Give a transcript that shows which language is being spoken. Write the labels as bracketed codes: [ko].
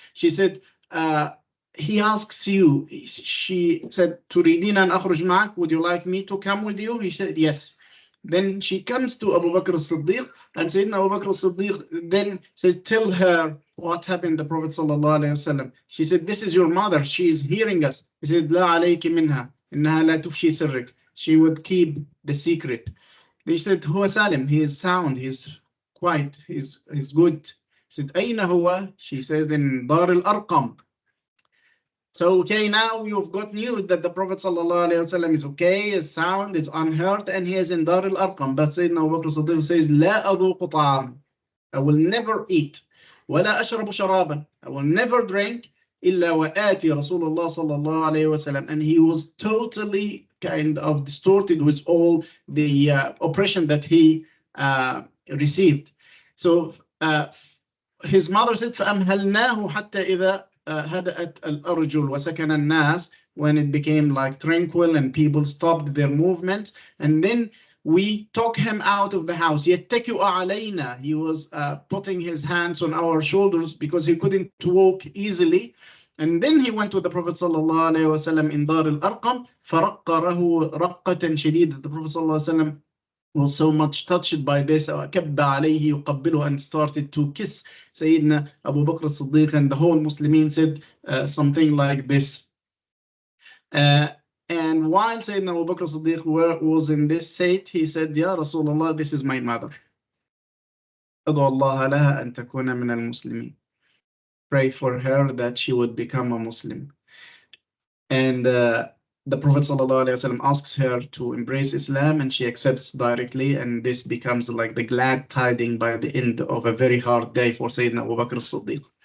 [en] She said, he asks you, she said, [ar] تريدين أن أخرج معك? [en] Would you like me to come with you? He said, yes. Then she comes to Abu Bakr as-Siddiq, and Sayyidina Abu Bakr as-Siddiq then says, tell her what happened to the Prophet sallallahu alayhi wasallam. She said, this is your mother, she is hearing us. He said, [ar] لا عليك منها إنها لا تفشي سرك. [en] She would keep the secret. They said, [ar] هو سالم, [en] he is sound, he's quiet, he's good. He said, [ar] أين هو? [en] She says, in Dar al-Arqam. So, okay, now you've got news that the Prophet ﷺ is okay, is sound, is unhurt, and he is in Dar al-Arqam. But Sayyidina Abu Bakr as-Siddiq says, [ar] لا أذوق طعام. [en] I will never eat. [ar] ولا أشرب شرابا. [en] I will never drink. [ar] إلا وآتي رسول الله صلى الله عليه وسلم. [en] And he was totally kind of distorted with all the oppression that he received. So his mother said, [ar] فأمهلناه حتى إذا هدأت الأرجل وسكن الناس, [en] when it became like tranquil and people stopped their movement, and then we took him out of the house. [ar] يتكئ علينا. [en] He was putting his hands on our shoulders because he couldn't walk easily. And then he went to the Prophet sallallahu alaihi wasallam in Dar al-Arqam. [ar] فرقره رقة شديدة. [en] The Prophet sallallahu alaihi wasallam was so much touched by this, [ar] كب عليه يقبله, [en] and started to kiss Sayyidina Abu Bakr as-Siddiq, and the whole Muslimin said something like this. And while Sayyidina Abu Bakr as-Siddiq was in this state, he said, Ya Rasulullah, this is my mother. [ar] أدعو الله لها أن تكون من المسلمين. [en] Pray for her that she would become a Muslim. And the Prophet ﷺ asks her to embrace Islam, and she accepts directly, and this becomes like the glad tidings by the end of a very hard day for Sayyidina Abu Bakr as-Siddiq.